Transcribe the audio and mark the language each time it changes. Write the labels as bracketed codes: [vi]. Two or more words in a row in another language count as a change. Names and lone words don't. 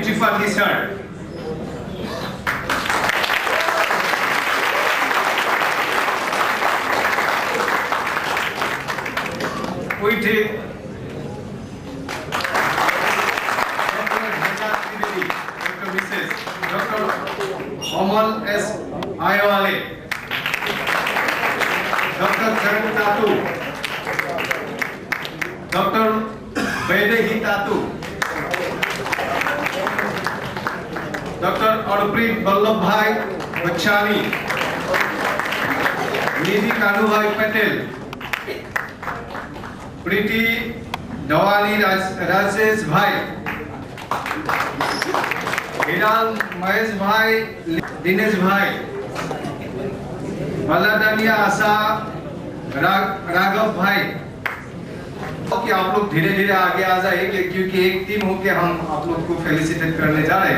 [en] Tripathi sir, we did Dr. Mrs. Dr. Amal S. Ayawale, Dr. Charan Tatu, Dr. Vaidehi Tatu, Dr. Aruprit Vallabhbhai Bachchani, [hi] Nidhi Kanubhai Patel, Priti Dawani Rajesh Bhai, Hiral Mahesh Bhai, Dinesh Bhai, Baladania Asa राघव भाई, कि आप लोग धीरे धीरे आगे आ जाइए क्योंकि एक टीम होके हम आप लोग को फेलिसिटेट करने जा रहे हो.